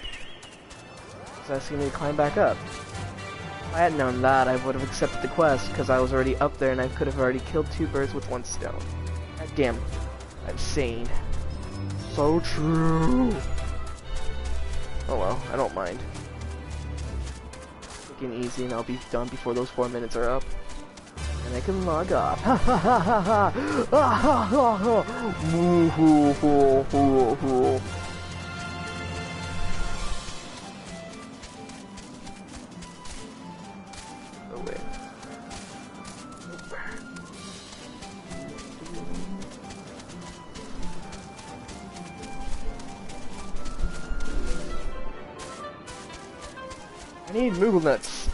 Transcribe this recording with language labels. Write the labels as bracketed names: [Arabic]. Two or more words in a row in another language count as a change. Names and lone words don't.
[English] It's asking me to climb back up. If I had known that, I would have accepted the quest, because I was already up there and I could have already killed 2 birds with 1 stone. God damn. I'm sane. So true. Oh well, I don't mind. Taking easy and I'll be done before those 4 minutes are up. And I can log off. Ha ha ha ha ha! Ha ha ha ha! Woo hoo hoo hoo hoo! Oh wait. I need Moogle nuts.